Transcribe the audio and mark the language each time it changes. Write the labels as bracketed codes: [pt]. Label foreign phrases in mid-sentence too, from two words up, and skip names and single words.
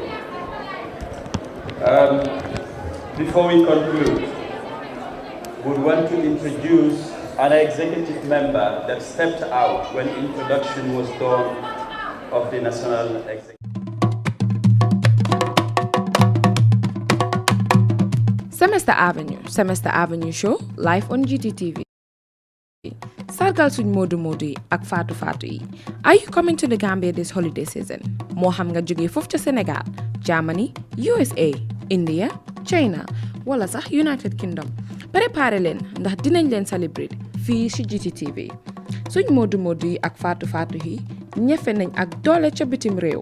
[en] Before we conclude, we want to introduce an executive member that stepped out when introduction was done of the National Executive. Semester Avenue show live on GTTV. [wo] Sargal suñ Modou Modou yi ak Fatou Fatou yi. [en] Are you coming to the Gambia this holiday season? [wo] Moo xam nga jóge foofu ca Sénégal, Germany, USA, India, China, wala sax United Kingdom. Préparé leen ndax dinañ leen celebrate fii ci GTTV. Suñ Modou Modou yi ak Fatou Fatou yi ñefe nañ ak doole ca bitim réew.